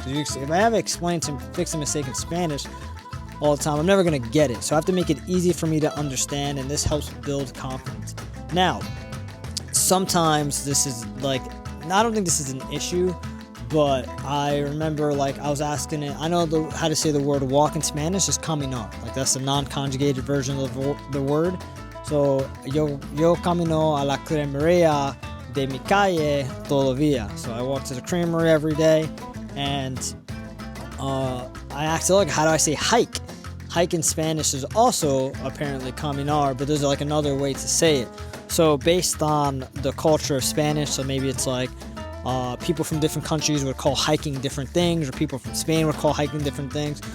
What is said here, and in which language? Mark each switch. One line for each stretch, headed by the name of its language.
English: Because if I have to explain to fix a mistake in Spanish all the time, I'm never going to get it. So I have to make it easy for me to understand, and this helps build confidence. Now, sometimes this is like, I don't think this is an issue, but I remember like I was asking it, I know how to say the word walk in Spanish is caminar. Like that's the non-conjugated version of the word.
Spanish: So yo camino a la cremería de mi calle todo día.
English: So I walk to the creamery every day, and I asked it, like, how do I say hike? Hike in Spanish is also apparently caminar, but there's like another way to say it. So based on the culture of Spanish, so maybe it's like people from different countries would call hiking different things, or people from Spain would call hiking different things.